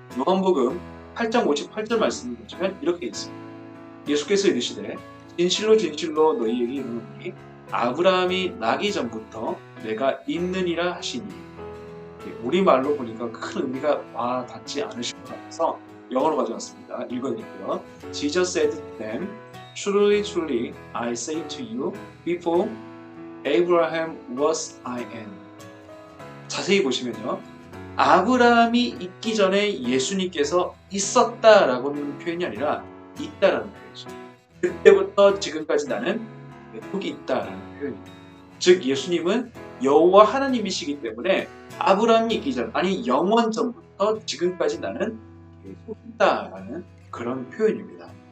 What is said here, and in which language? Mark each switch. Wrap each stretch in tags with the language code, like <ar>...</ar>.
<ko>요한복음 8장 58절 말씀을 보시면 이렇게 있습니다. 예수께서 이르시되 진실로 진실로 너희에게 이르노니 아브라함이 나기 전부터 내가 있느니라 하시니. 우리말로 보니까 큰 의미가 와 닿지 않으실 것 같아서 영어로 가져왔습니다. 읽어드릴게요.</ko> <en>Jesus said to them, Truly, truly, I say to you, before Abraham was I am.</en> <ko>자세히 보시면요, 아브라함이 있기 전에 예수님께서 있었다라고는 표현이 아니라 있다라는 표현이죠. 그때부터 지금까지 나는 여기 있다라는 표현입니다. 즉 예수님은 여호와 하나님이시기 때문에 아브라함이 있기 전, 아니 영원 전부터 지금까지 나는 계속 있다라는 그런 표현입니다.</ko>